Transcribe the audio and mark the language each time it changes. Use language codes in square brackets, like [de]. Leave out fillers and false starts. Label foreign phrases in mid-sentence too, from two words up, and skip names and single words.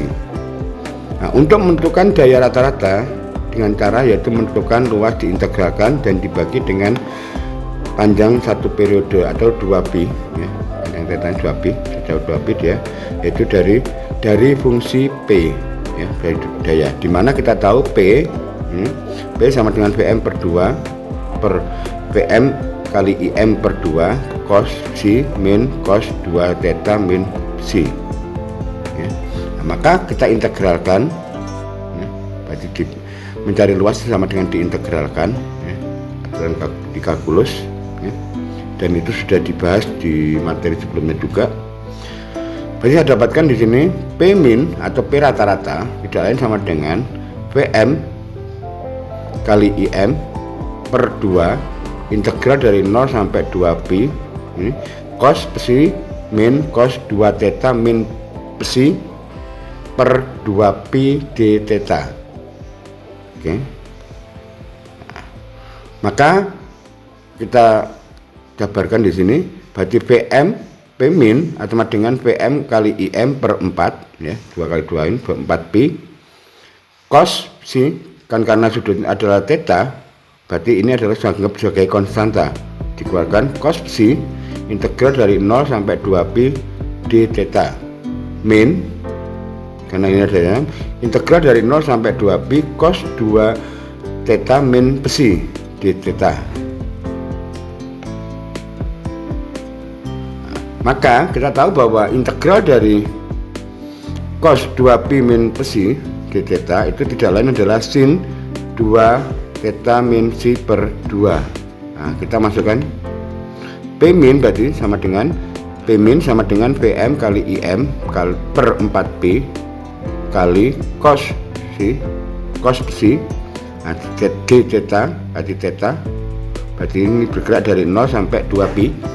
[id] Nah, untuk menentukan daya rata-rata dengan cara yaitu menentukan luas diintegralkan dan dibagi dengan panjang satu periode atau 2pi ya. Panjang theta 2pi, sejauh 2pi dia yaitu dari fungsi P ya, daya, dimana kita tahu P sama dengan VM per 2 per VM kali IM per 2 cos psi min cos 2 theta min psi ya. Nah, maka kita integralkan ya, berarti mencari luas sama dengan diintegralkan ya, aturan di kalkulus ya. Dan itu sudah dibahas di materi sebelumnya juga. Berarti saya dapatkan di sini P min atau P rata-rata tidak lain sama dengan VM kali IM per 2 integral dari 0 sampai 2pi ini, cos psi min cos 2 theta min psi per 2pi d theta. Oke. Maka kita jabarkan di sini berarti VM P min sama dengan Pm kali IM per 4 ya, 2 kali 2 ini 4 pi cos psi, kan karena sudutnya adalah theta berarti ini adalah dianggap sebagai konstanta, dikeluarkan cos psi integral dari 0 sampai 2 pi d theta min, karena ini adalah integral dari 0 sampai 2 pi cos 2 theta min psi d theta. Maka kita tahu bahwa integral dari cos 2pi min psi d theta itu tidak lain adalah sin 2 theta min psi per 2. Nah, kita masukkan P min berarti sama dengan P min sama dengan Pm kali IM kali per 4pi kali cos psi nah, d theta berarti theta berarti ini bergerak dari 0 sampai 2pi.